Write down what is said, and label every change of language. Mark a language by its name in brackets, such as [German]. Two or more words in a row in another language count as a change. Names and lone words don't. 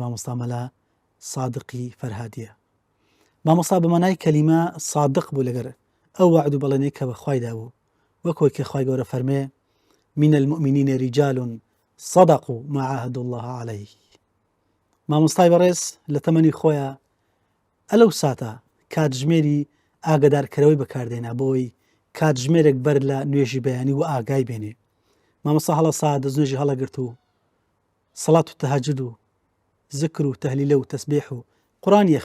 [Central Kurdish] مامۆستا مەلا سادقی فەرهادیە مامۆستا بەمانای کەلیمە سادق بوو لەگەر ئەو وعد و بەڵێنەی کە بەخوایدا بوو وەکۆی کە خوای گەورە فەرمێ [Arabic] من المؤمنین رجال صدقوا ما عاهدوا الله عليه [Central Kurdish] مامۆستای بەڕێز لە تەمەنی خۆیە ئەلەو ساتە کاتژمێری ئاگدارکەرەوەی بەکاردێنا بۆی کاتژمێرێک بەر لە نوێژی بەیانی و ئاگای بێنێ مامۆستا هەڵە سات دەستنوێژی هەڵەگرت و سەڵات و تەهەجود و زکر و تەهلیلە و تەسبیح و قورئانی